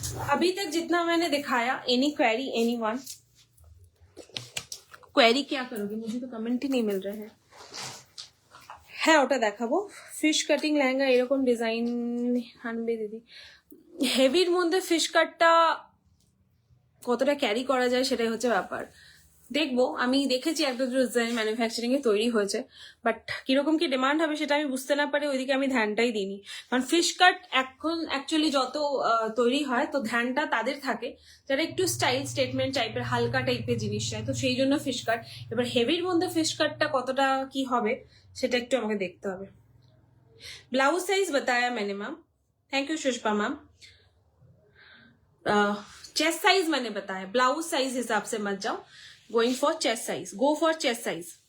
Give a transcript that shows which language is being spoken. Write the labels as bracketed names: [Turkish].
[Hindi] अभी तक जितना मैंने दिखाया, any query, any one query क्या करोगे, मुझे तो कमेंट ही नहीं मिल रहे हैं। [Bangla] হ্যাঁ ওটা দেখাবো। ফিশ কাটিং লেহেঙ্গা এরকম ডিজাইন আনবে দিদি। হেভির মধ্যে ফিশ কাটটা কতটা ক্যারি করা যায় সেটাই হচ্ছে ব্যাপার। দেখবো, আমি দেখেছি একটা দুটো ডিজাইন ম্যানুফ্যাকচারিং এ তৈরি হয়েছে, বাট কিরকম কি ডিমান্ড হবে সেটা আমি বুঝতে না পারি, ওইদিকে আমি ধ্যানটাই দিইনি। কারণ ফিশ কাট এখন অ্যাকচুয়ালি যত তৈরি হয় তো ধ্যানটা তাদের থাকে যারা একটু স্টাইল স্টেটমেন্ট টাইপের হালকা টাইপের জিনিস চায়, তো সেই জন্য ফিশ কাট। এবার হেভির মধ্যে ফিশ কাটটা কতটা কি হবে সেটা একটু আমাকে দেখতে হবে। [Hindi] ब्लाउज साइज बताया मैंने ma'am, thank you सुष्पा ma'am. Chest size मैंने बताया, ब्लाउज साइज हिसाब से मत जाओ, [English] Going for chest size, go for chest size.